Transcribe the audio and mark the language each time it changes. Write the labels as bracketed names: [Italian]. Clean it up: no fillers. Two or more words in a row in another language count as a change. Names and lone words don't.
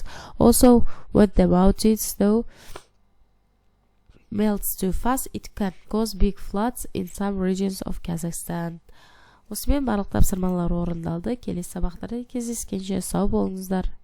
[English] Also, when the mountain snow melts too fast, it can cause big floods in some regions of Kazakhstan. [Kazakh] Осымен барлық тапсырмалар орындалды. Келесі сабақтарда кездескенше сау болыңыздар.